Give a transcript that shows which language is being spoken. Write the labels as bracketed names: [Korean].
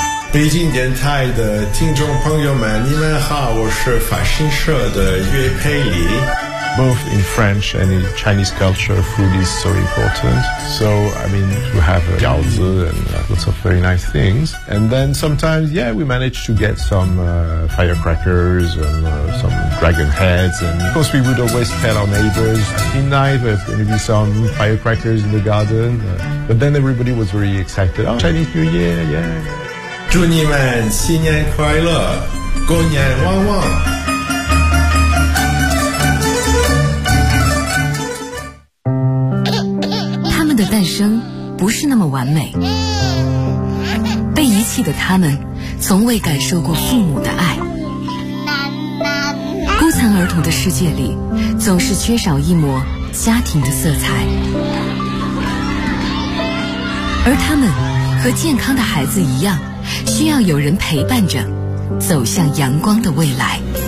[Chinese] 北京电台的听众朋友们你们好，我是法新社的岳佩里。 [English] Both in French and in Chinese culture, food is so important. So, I mean, you have jiaozi and lots of very nice things. And then sometimes, yeah, we manage to get some firecrackers and some dragon heads. And of course, we would always tell our neighbors, tonight there's going to be some firecrackers in the garden. But then everybody was very excited. Oh, Chinese New Year, yeah. [Chinese] 祝你们新年快乐，过年旺旺。不是那么完美，被遗弃的他们从未感受过父母的爱，孤残儿童的世界里总是缺少一抹家庭的色彩，而他们和健康的孩子一样，需要有人陪伴着走向阳光的未来。